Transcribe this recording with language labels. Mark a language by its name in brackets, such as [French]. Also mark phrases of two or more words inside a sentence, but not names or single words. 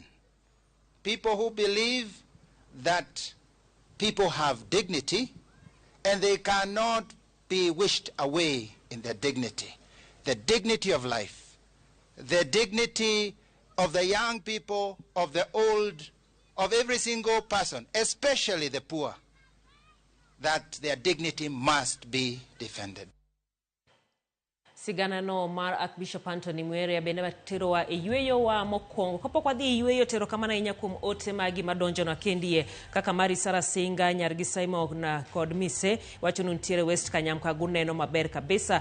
[English] People who believe that people have dignity and they cannot be wished away in their dignity. The dignity of life, the dignity of the young people, of the old, of every single person, especially the poor, that their dignity must be defended. [Luo (Kenya and Tanzania)] Sigana no mar Archbishop Anthony Muheria bende batero wa eyweyo wa mokwongo kapok wadhi eyweyo tero kamana inya kuom ote magi madonjo na kendie kaka mari Sara Singa nyargi Simon na kod mise wacho nuntiere West Kanyamka guneno maber kabisa.